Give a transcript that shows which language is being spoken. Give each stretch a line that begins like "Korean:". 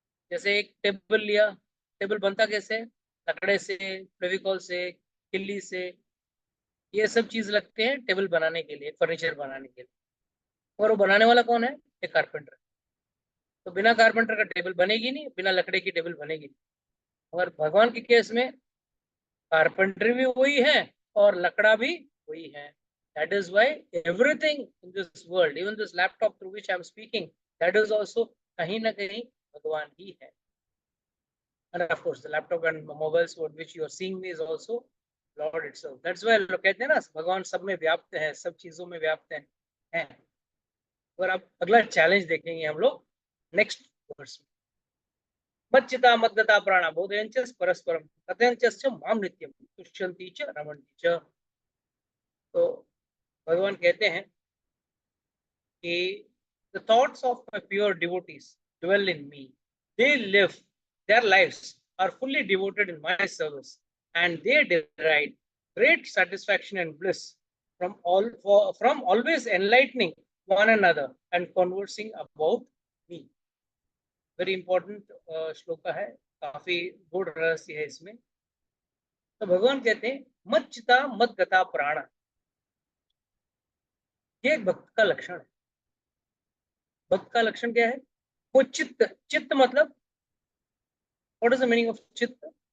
Hindi: जैसे एक टेबल लिया, टेबल बनता कैसे? लकड़े से, फेविकॉल से, किल्ली से, ये सब चीज लगते हैं टेबल बनाने के लिए, फर्नीचर बनाने के लिए। और वो बनाने वाला कौन है? एक कारपेंटर। तो बिना कारपेंटर का टेबल बनेगी नहीं, बिना लकड़े की टेबल बनेगी नहीं। और भगवान के केस में कारपेंटर भी वही है और लकड़ा भी वही है।
English: That is why everything in this world, even this laptop through which I am speaking, that is also
Hindi: कहीं ना कहीं भगवान ही है।
English: And of course, the laptop and mobiles which you are seeing me is also Lord itself. That's why
Hindi: लोग कहते हैं ना भगवान सब में व्याप्त है, सब चीजों में व्याप्त है। और अब अगला चैलेंज देखेंगे हम लोग नेक्स्ट वर्स में।
Sanskrit: मच्चिता मद्गता प्राणा बोधयंच परस्परम कथयंच माम नित्यम तुष्यन्ति च रमन्ति च।
Hindi: तो भगवान कहते हैं कि
English: the thoughts of my pure devotees dwell in me. They live, their lives are fully devoted in my service, and they derive great satisfaction and bliss from from always enlightening one another and conversing about me. Very important
Hindi: shloka है, काफी गुड़ रहस्य है इसमें। तो भगवान कहते हैं
Sanskrit: मच्चिता मद्गता प्राण,
Hindi: ये एक भक्त का लक्षण है। भक्त का लक्षण क्या है? वो चित्त, चित्त मतलब
English: What is the meaning of चित्त?